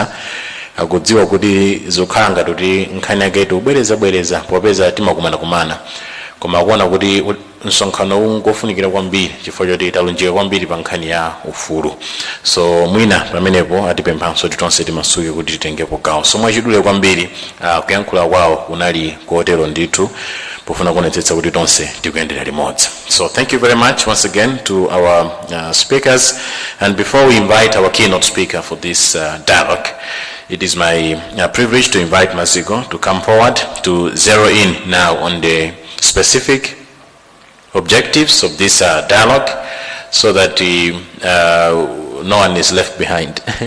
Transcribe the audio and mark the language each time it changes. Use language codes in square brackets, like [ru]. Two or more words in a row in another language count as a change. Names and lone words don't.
[ny] Akudziwa kuti zokhala ngati kuti nkhani yake tubwereza popeza timakumana koma akuona kuti msonkhano ungofunikira kwambiri chifukwa choti talunjika kwambiri pa nkhani ya ufulu. So mwina pamenepo atipemphanso tonse timasuke kuti titengepo gawo. So mwachidule kwambiri kuyankhula kwawo kunali kotero ndithu pofuna kuonetsetsa kuti tonse tikuyendera limodzi. [en] So thank you very much once again to our speakers, and before we invite our keynote speaker for this dialogue, it is my privilege to invite Masiko to come forward to zero in now on the specific objectives of this dialogue so that no one is left behind.